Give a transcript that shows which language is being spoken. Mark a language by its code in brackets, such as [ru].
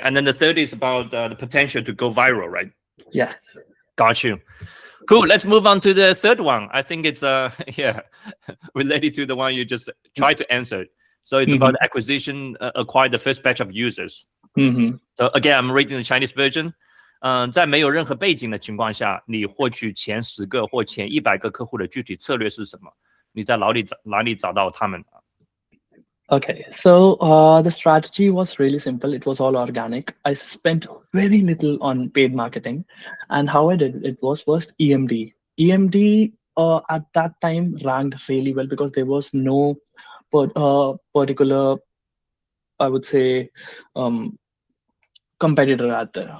[en] And then the 30 is about the potential to go viral, right? Yes. Got you. Cool. Let's move on to the third one. I think it's related to the one you just tried to answer. So it's about acquisition, acquire the first batch of users. So again, I'm reading the Chinese version. [zh] 在没有任何背景的情况下，你获取前10个或前100个客户的具体策略是什么？你在哪里找到他们？ [en] Okay, so the strategy was really simple. It was all organic. I spent very little on paid marketing, and how I did it was first EMD. EMD at that time ranked really well because there was no particular, I would say, competitor out there.